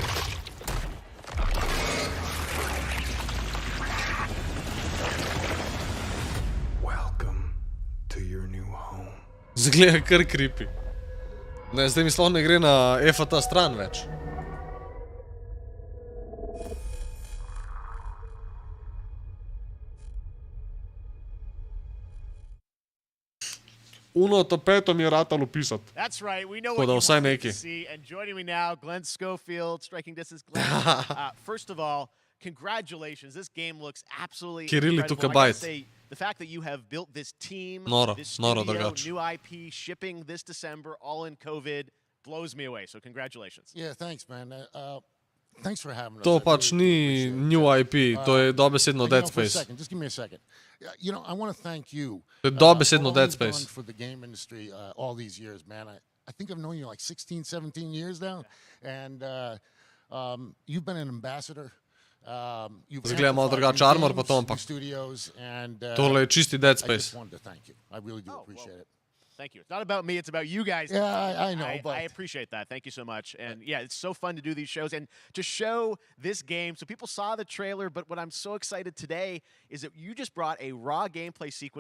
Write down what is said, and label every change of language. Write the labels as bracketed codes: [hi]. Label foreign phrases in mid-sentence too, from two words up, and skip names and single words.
[en] Welcome to your new home. [sl] Zgleda kar creepy. Ne, zdaj mi sploh ne gre na FAT stran več. Uno tapeto mi je ratalo pisat. [en] That's right. We know [sl] Tako [en] what [sl] da [en] you [sl] vsaj [en] wanted to [sl] neki. [en] see. And joining me now, Glenn Schofield, striking distance. Glenn, first of all, congratulations. This game looks absolutely [sl] Kirili [en] incredible. took a I gotta bite. say, the fact that you have built this team, [sl] Noro, [en] this [sl] noro [en] studio, [sl] drugače. [en] new IP, shipping this December, all in COVID, blows me away. So congratulations. Yeah, thanks, man. Thanks for having us. [sl] To [en] I [sl] pač [en] really [sl] ni [en] appreciate it. new IP, [sl] to je dobesedno [en] You know, [sl] Dead [en] for a [sl] Space. [en] second, just give me a second. You know, I want to thank you. [sl] To je dobesedno [en] for all [sl] Dead [en] you've done [sl] Space. [en] for the game industry all these years, man. I think I've known you like 16, 17 years now, and you've been an ambassador. You've [sl] Zgleda malo [en] amplified [sl] drugače [en] new [sl] armor, pa [en] games, [sl] to, [en] new [sl] ampak [en] studios, and [sl] tole je čisti Dead [en] I just [sl] Space. [en] wanted to thank you. I really do appreciate it. Thank you. It's not about me. It's about you guys. Yeah, I know, but I appreciate that. Thank you so much. And yeah, it's so fun to do these shows and to show this game. So people saw the trailer, but what I'm so excited today is that you just brought a raw gameplay sequence.